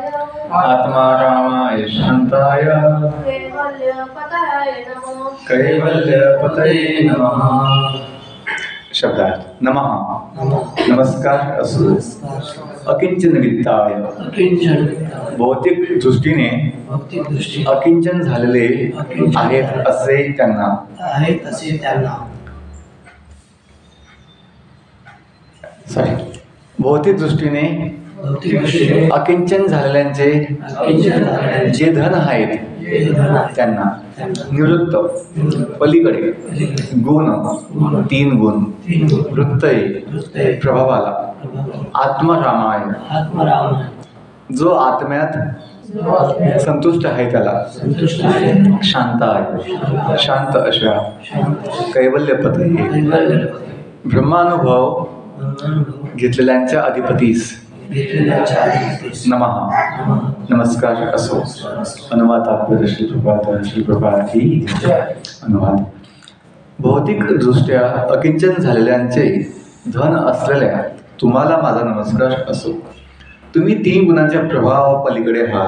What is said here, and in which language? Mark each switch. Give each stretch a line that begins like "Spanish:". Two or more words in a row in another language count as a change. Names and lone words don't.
Sanskrit: आत्मा रामाय शांताय कैवल्यपतये नमः। कैवल्यपतये नमः. शब्दार्थ.
Marathi: नमः नमस्कार असो.
Sanskrit: अकिंचन वित्ताय अकिंचन वित्ताय
Marathi: भौतिक दृष्टीने भौतिक दृष्टी अकिंचन झालेले आहेत असे त्यांना आहे तसे त्यांना भौतिक दृष्टीने भौतिक दृष्टीने अकिंचन झालेल्यांचे अकिंचन झालेले जे धन आहेत जे धन आहे त्यांना निवृत्त पलीकडे गुण 3 गुण वृत्तये
Sanskrit: वृत्तये
Marathi: प्रभावाला आत्मरामाय
Sanskrit: आत्मा रामाय
Marathi: जो आत्म्यात संतुष्ट आहे त्याला संतुष्ट आहे शांत आहे शांत अशा कैवल्यपतये ब्रह्मानुभव ब्रह्मानुभव घेतलेल्यांच्या अधिपतीस घेतलेल्याच्या अधिपतीस नमः नमस्कार असो. अनुवाद तात्पर्य श्री प्रभात ही अनुवाद. भौतिकदृष्ट्या अकिंचन झालेल्यांचे धन असलेल्या तुम्हाला माझा नमस्कार असो. तुम्ही 3 गुणांच्या प्रभावापलीकडे आहात.